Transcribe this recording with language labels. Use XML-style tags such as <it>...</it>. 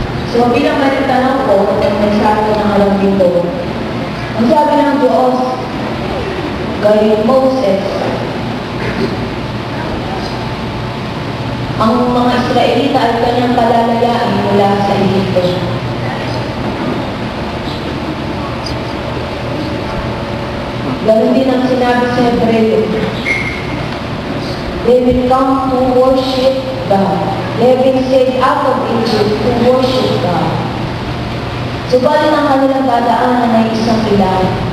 <tl>So bilang balitanong po, at may sabi ko ng alam dito, ang sabi ng Diyos kay Moses, ang mga Israelita ay kanyang palalayain mula sa Egypto. Ganon din ang sinabi sa Hebreo.</tl> <en>They will come to worship God. They have been sent out of Egypt to worship God.</en> <tl>Subalit ang kanilang dadaanan ay isang ilan.</tl>